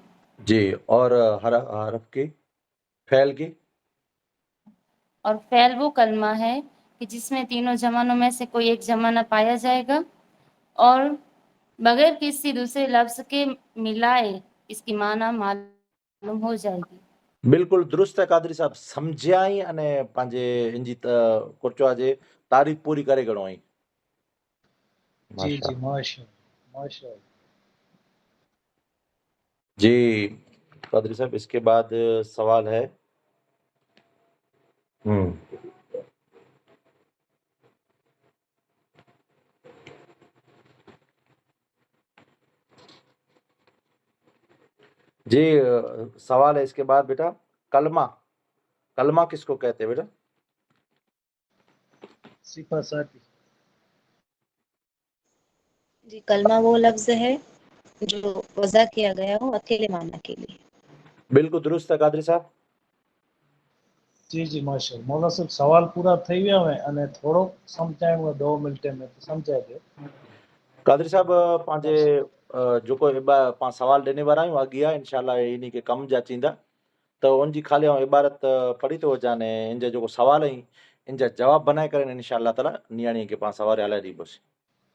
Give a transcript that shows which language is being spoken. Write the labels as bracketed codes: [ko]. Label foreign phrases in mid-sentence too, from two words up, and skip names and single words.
[hi] जी और हरफ की फैल की और फैल वो कलमा है कि जिसमें तीनों जमानों में से कोई एक जमाना पाया जाएगा और बगैर किसी दूसरे लफ्ज के मिलाए इसकी माना मालूम हो जाएगी। [sd] बिल्कुलु दुरुस्त आहे कादरी साहब, सम्झाई अने पंहिंजे इन जी कुर्चवा जे तारीफ़ पूरी करे घणो आई। [hi] जी जी माशाल्लाह माशाल्लाह। जी कादरी साहब, इसके बाद सवाल है जी सवाल है इसके बाद बेटा, कलमा, कलमा किसको कहते हैं बेटा? सिफा साथी। जी कलमा वो लफ्ज है जो वज़ा किया गया हो अकेले माना के लिए। [sd] बिल्कुलु दुरुस्त आहे कादरी साहब। [hi] जी जी माशाल्लाह। मौला साहब सवाल पूरा [gu] થઈ ગયા હોય અને થોડો સમજાયો 2 મિનિટે में સમજાય દે। [sd] कादरी साहब पंहिंजे जेको पाण सवाल ॾिने वारा आहियूं अॻियां इंशाल्लाह इन खे कम जा थींदा, त उनजी ख़ाली आउं इबारत पढ़ी थो वञा अने इन जा जेको सवाल आहिनि इन जा जवाब बनाए करे इंशाल्लाह ताला नियाणीअ खे पाण सवाल हलाए ॾींदासीं। जी